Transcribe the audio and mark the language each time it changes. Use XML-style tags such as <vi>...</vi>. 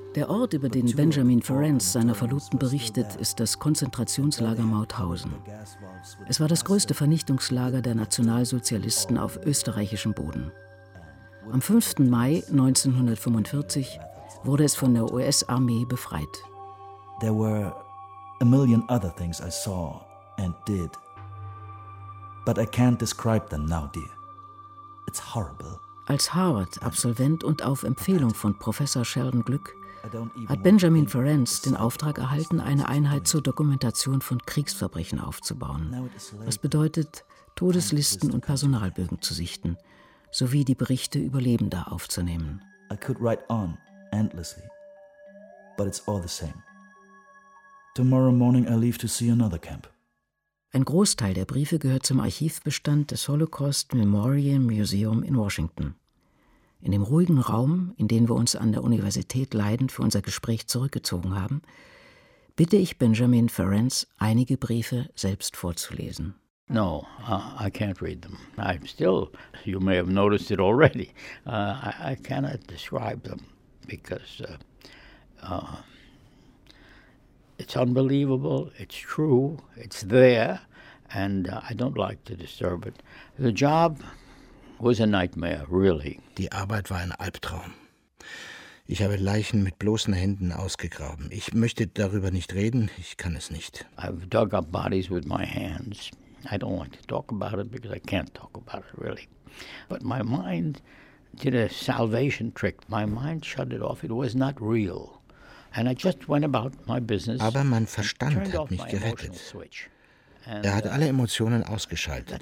<de>Der Ort, über den Benjamin Ferenc seiner Verlobten berichtet, ist das Konzentrationslager Mauthausen. Es war das größte Vernichtungslager der Nationalsozialisten auf österreichischem Boden. Am 5. Mai 1945 wurde es von der US-Armee befreit.</de> <en>There were a million other things I saw and did. But I can't describe them now, dear. It's horrible.</en> <de>Als Harvard-Absolvent und auf Empfehlung von Professor Sheldon Glück hat Benjamin Ferenc den Auftrag erhalten, eine Einheit zur Dokumentation von Kriegsverbrechen aufzubauen. Was bedeutet, Todeslisten und Personalbögen zu sichten, sowie die Berichte Überlebender aufzunehmen.</de> <en>I could write on endlessly, but it's all the same. Tomorrow morning I leave to see another camp.</en> <de>Ein Großteil der Briefe gehört zum Archivbestand des Holocaust Memorial Museum in Washington. In dem ruhigen Raum, in den wir uns an der Universität Leiden für unser Gespräch zurückgezogen haben, bitte ich Benjamin Ferenc, einige Briefe selbst vorzulesen.</de> <en>No, I can't read them. I'm still, you may have noticed it already, I cannot describe them, because it's unbelievable, it's true, it's there, and I don't like to disturb it. The job was a nightmare, really.</en> <de>Die Arbeit war ein Albtraum. Ich habe Leichen mit bloßen Händen ausgegraben. Ich möchte darüber nicht reden, ich kann es nicht.</de> <en>I've dug up bodies with my hands. I don't want to talk about it because I can't talk about it, really. But my mind did a salvation trick. My mind shut it off. It was not real. And I just went about my business.</en> <de>Aber mein Verstand hat mich gerettet. Er hat alle Emotionen ausgeschaltet.</de>